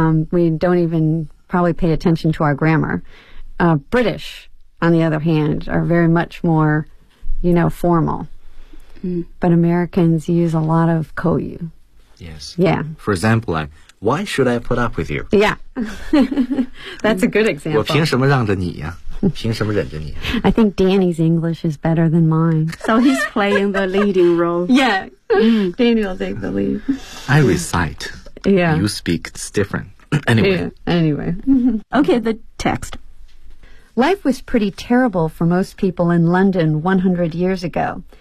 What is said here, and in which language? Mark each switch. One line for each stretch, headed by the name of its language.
English: We don't even probably pay attention to our grammar. British, on the other hand, are very much more, you know, formal. But Americans use a lot of kouyu. Yes. Yeah. For example, why should I put up with you? Yeah. That's a good example.
Chinese: 我凭什么让着你呀、啊、凭什么忍着你、啊、
English: I think Danny's English is better than mine. So he's playing the leading role. Yeah. Danny will take the lead. I recite. Yeah. You speak. It's different. Anyway. Yeah. Anyway. Okay, the text. Life was pretty terrible for most people in London 100 years ago.